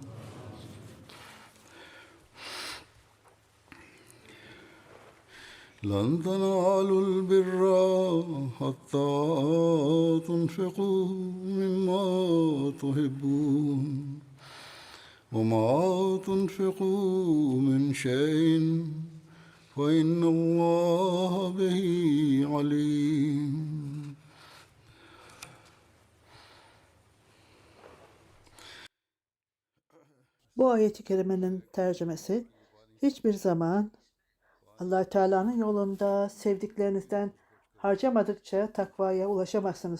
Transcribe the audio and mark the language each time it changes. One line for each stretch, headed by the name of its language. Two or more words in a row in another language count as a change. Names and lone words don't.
Arabic: لن تنالوا البر حتى تنفقوا مما تحبون وما تنفقوا من شيء فإن الله به عليم.
Turkish: Bu ayet-i kerimenin tercümesi: hiçbir zaman Allah Teala'nın yolunda sevdiklerinizden harcamadıkça takvaya ulaşamazsınız.